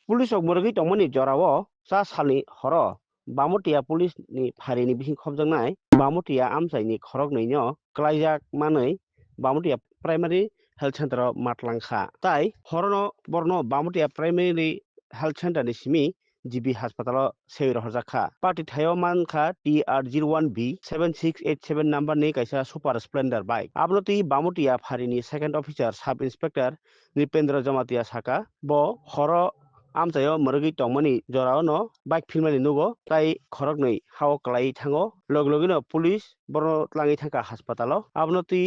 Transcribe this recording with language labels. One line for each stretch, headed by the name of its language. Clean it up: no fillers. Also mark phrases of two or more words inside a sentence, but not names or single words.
Kok Borok: Pulis ok murgi tongmani jorao sa sali horo bamutia pulis ni phari ni bising khobjangnai bamutia amsai ni khorok nei no klaijak manei bamutia
English: primary health center
Kok Borok: o matlangkha tai horono borno bamutia
English: primary health center
Kok Borok: ni simi GB হাসপাতাল সেই রহজাখা পার্টি থায়ো মানখা TR01B 7687 নাম্বার ni kaisa super splendor bike abnoti bamutia pharini
English: second officer sub inspector
Kok Borok: Nipendra Jamatia Saka bo horo amchayo murgi tongmani jorao no bike filmani nugo tai khorok nei hao klai thango loglogino police borno tlangi thangka haspatalo abnoti